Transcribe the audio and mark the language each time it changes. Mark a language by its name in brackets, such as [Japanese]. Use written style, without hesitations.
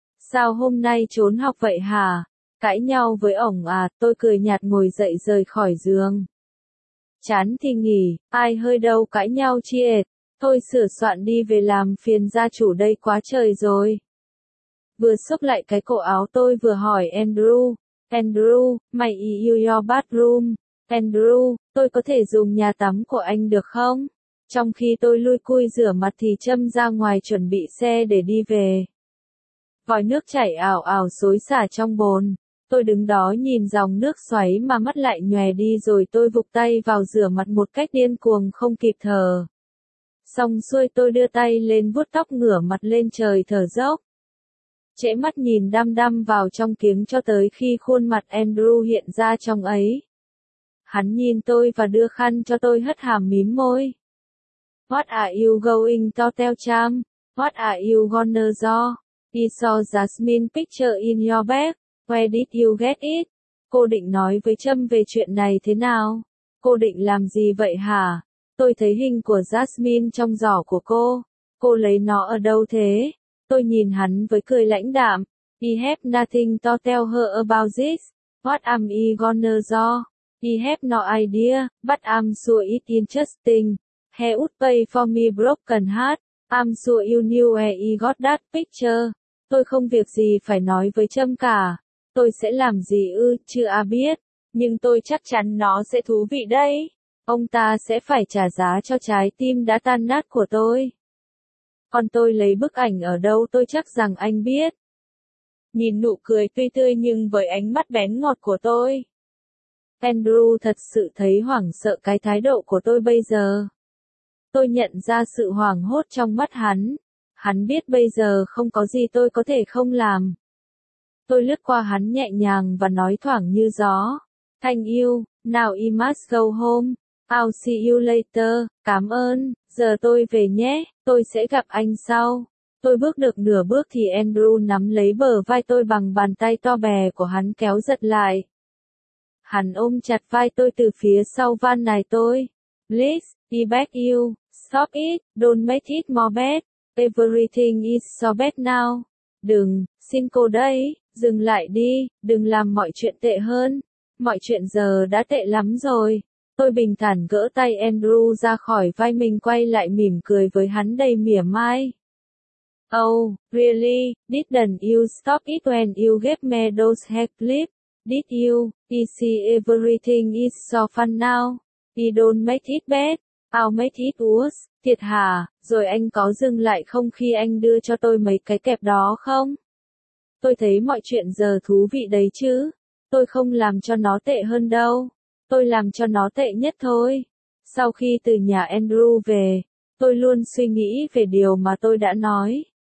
[Vietnamese] Sao hôm nay trốn học vậy hả? Cãi nhau với ổng à? Tôi cười nhạt ngồi dậy rời khỏi giường. Chán thì nghỉ, ai hơi đâu cãi nhau chi ệt. Thôi sửa soạn đi về làm phiền gia chủ đây quá trời rồi. Vừa xốc lại cái cổ áo tôi vừa hỏi Andrew. [English] Andrew, may I use your bathroom? [Vietnamese] Andrew, tôi có thể dùng nhà tắm của anh được không? Trong khi tôi lui cui rửa mặt thì Trâm ra ngoài chuẩn bị xe để đi về. Vòi nước chảy ào ào xối xả trong bồn. Tôi đứng đó nhìn dòng nước xoáy mà mắt lại nhòe đi, rồi tôi vụt tay vào rửa mặt một cách điên cuồng không kịp thở. Xong xuôi tôi đưa tay lên vuốt tóc ngửa mặt lên trời thở dốc. Trễ mắt nhìn đăm đăm vào trong kính cho tới khi khuôn mặt Andrew hiện ra trong ấy. Hắn nhìn tôi và đưa khăn cho tôi hất hàm mím môi. [English] What are you going to tell Trâm? What are you gonna do? I saw Jasmine picture in your bag. Where did you get it? [Vietnamese] Cô định nói với Trâm về chuyện này thế nào? Cô định làm gì vậy hả? Tôi thấy hình của Jasmine trong giỏ của cô. Cô lấy nó ở đâu thế? Tôi nhìn hắn với cười lãnh đạm. [English] I have nothing to tell her about this. What am I gonna do? I have no idea, but I'm sure it's interesting. He would pay for me broken heart. I'm sure you knew where I got that picture. [Vietnamese] Tôi không việc gì phải nói với Trâm cả. Tôi sẽ làm gì ư, chưa à biết. Nhưng tôi chắc chắn nó sẽ thú vị đấy. Ông ta sẽ phải trả giá cho trái tim đã tan nát của tôi. Còn tôi lấy bức ảnh ở đâu, tôi chắc rằng anh biết. Nhìn nụ cười tươi tươi nhưng với ánh mắt bén ngọt của tôi. Andrew thật sự thấy hoảng sợ cái thái độ của tôi bây giờ. Tôi nhận ra sự hoảng hốt trong mắt hắn. Hắn biết bây giờ không có gì tôi có thể không làm. Tôi lướt qua hắn nhẹ nhàng và nói thoảng như gió. [English] Thank you, now I must go home. I'll see you later, [Vietnamese] cảm ơn. Giờ tôi về nhé, tôi sẽ gặp anh sau. Tôi bước được nửa bước thì Andrew nắm lấy bờ vai tôi bằng bàn tay to bè của hắn kéo giật lại. Hắn ôm chặt vai tôi từ phía sau van nài tôi. [English] Please, I beg you, stop it, don't make it more bad. Everything is so bad now. [Vietnamese] Đừng, xin cô đấy, dừng lại đi, đừng làm mọi chuyện tệ hơn. Mọi chuyện giờ đã tệ lắm rồi. Tôi bình thản gỡ tay Andrew ra khỏi vai mình, quay lại mỉm cười với hắn đầy mỉa mai. [English] Oh, really, didn't you stop it when you gave me those hair clips? Did you, I see everything is so fun now. I don't make it bad, I'll make it worse, [Vietnamese] thiệt hà, rồi anh có dừng lại không khi anh đưa cho tôi mấy cái kẹp đó không? Tôi thấy mọi chuyện giờ thú vị đấy chứ, tôi không làm cho nó tệ hơn đâu. Tôi làm cho nó tệ nhất thôi. Sau khi từ nhà Andrew về, tôi luôn suy nghĩ về điều mà tôi đã nói.